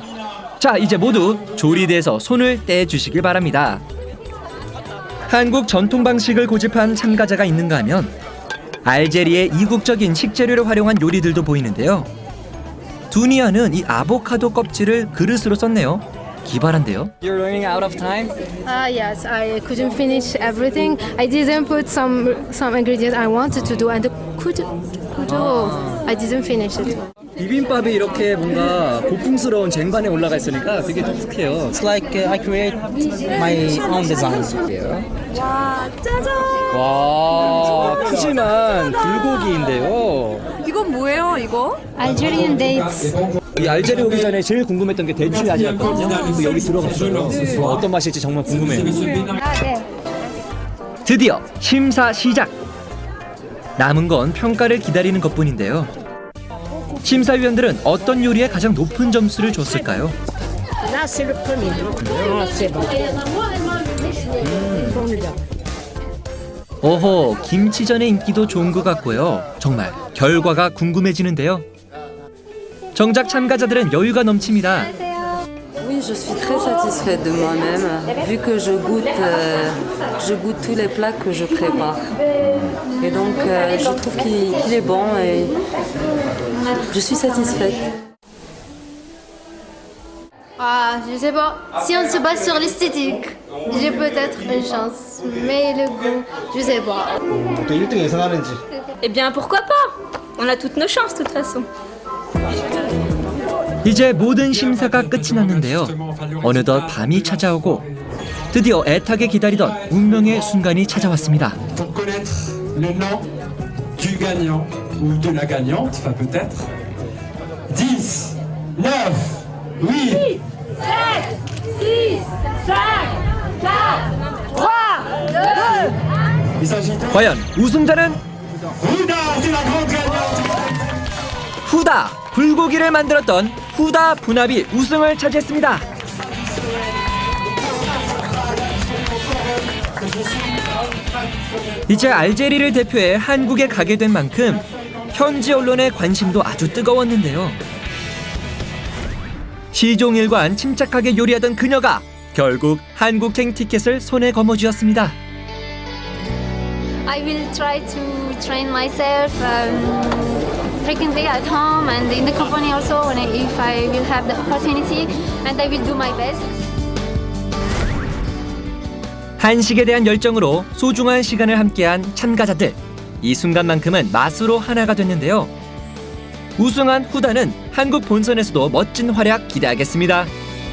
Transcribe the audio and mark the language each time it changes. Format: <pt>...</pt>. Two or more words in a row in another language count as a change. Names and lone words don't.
<ko>자, 이제 모두 조리대에서 손을 떼주시길 바랍니다. 한국 전통 방식을 고집한 참가자가 있는가 하면 알제리의 이국적인 식재료를 활용한 요리들도 보이는데요. 두니아는 이 아보카도 껍질을 그릇으로 썼네요. 기발한데요.</ko> <en>You're running out of time? Yes, I couldn't finish everything. I didn't put some ingredients I wanted to do, and I didn't finish it.</en> <ko>비빔밥이 이렇게 뭔가 고풍스러운 쟁반에 올라가 있으니까 되게 독특해요.</ko> <en>It's like I create my own design.</en> <ko>와, 짜잔! 와, 푸짐한 불고기인데요. 이건 뭐예요, 이거?</ko> <en>Algerian dates.</en> <ko>이 알제리 오기 전에 제일 궁금했던 게 대추 야채였거든요. 근데 여기 들어갔어요. 어떤 맛일지 정말 궁금해요. 네. 드디어 심사 시작. 남은 건 평가를 기다리는 것뿐인데요. 심사위원들은 어떤 요리에 가장 높은 점수를 줬을까요?</ko> <fr>Là, c'est le premier. C'est bon.</fr> <ko>오호, 김치전의 인기도 좋은 것 같고요. 정말 결과가 궁금해지는데요. 정작 참가자들은 여유가 넘칩니다.</ko> <fr>Oui, je suis très satisfaite de moi-même, vu que je goûte tous les plats que je prépare. Et donc, je trouve qu'il est bon et je suis satisfaite. Ah, je sais pas. Si on se base sur l'esthétique, j'ai peut-être une chance. Mais le goût, je sais pas.</fr> <ko>또 1등 예상하는지.</ko> <fr>Eh bien, pourquoi pas? On a toutes nos chances, de toute façon.</fr> <ko>이제 모든 심사가 끝이 났는데요. 어느덧 밤이 찾아오고 드디어 애타게 기다리던 운명의 순간이 찾아왔습니다.</ko> <fr>Pour connaître le nom du gagnant ou de la gagnante, enfin peut-être. 10, 9, 8, 7, 6, 5, 4, 3, 2, il s'agit de</fr> <ko>과연 우승자는</ko> <fr>Huda, c'est la grande gagnante.</fr> <ko>후다! 불고기를 만들었던 후다 분합이 우승을 차지했습니다. 이제 알제리를 대표해 한국에 가게 된 만큼 현지 언론의 관심도 아주 뜨거웠는데요. 시종일관 침착하게 요리하던 그녀가 결국 한국행 티켓을 손에 거머쥐었습니다.</ko> <en>I will try to train myself frequently at home and in the company also if I will have the opportunity, and I will do my best.</en> <ko>한식에 대한 열정으로 소중한 시간을 함께한 참가자들. 이 순간만큼은 맛으로 하나가 됐는데요. 우승한 후다는 한국 본선에서도 멋진 활약 기대하겠습니다.</ko>